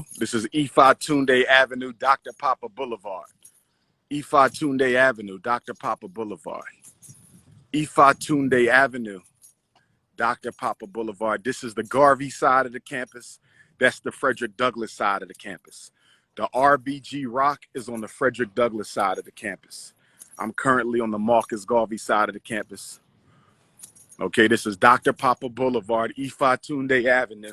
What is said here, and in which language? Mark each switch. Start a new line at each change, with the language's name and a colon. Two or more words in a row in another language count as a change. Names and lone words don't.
English: This is Ifatunde Avenue, Dr. Papa Boulevard. Ifatunde Avenue, Dr. Papa Boulevard. Ifatunde Avenue, Dr. Papa Boulevard. This is the Garvey side of the campus. That's the Frederick Douglass side of the campus. The RBG Rock is on the Frederick Douglass side of the campus. I'm currently on the Marcus Garvey side of the campus. Okay, this is Dr. Papa Boulevard, Ifatunde Avenue.